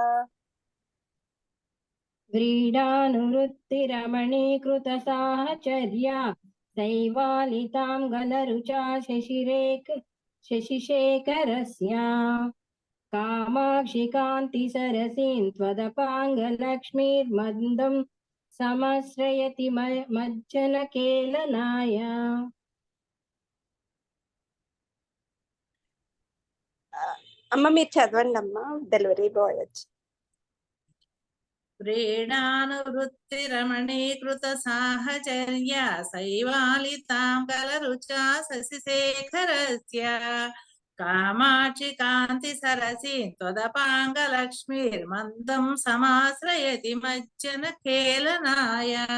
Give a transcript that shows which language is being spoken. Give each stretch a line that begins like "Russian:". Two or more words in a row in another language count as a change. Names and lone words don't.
Sanskrit: व्रीडानुवृत्तिरमणीकृतसाहचर्या सैवालितां गलरुचा शशिशेखरस्य कामाक्षि कान्तिसरसीं त्वदपाङ्गलक्ष्मीर्मन्दं समाश्रयति मज्जनकेलनाय
Telugu: అమ్మ మీరు చదవండి అమ్మా డెలివరీ బాయ్ వచ్చి
Sanskrit: व्रीडानुवृत्तिरमणीकृत साहचर्या सैवालितां कलरुचा शशिशेखरस्य कामाक्षि कान्ति सरसीं त्वदपाङ्गलक्ष्मीर्मन्दं समाश्रयति मज्जन खेलनाय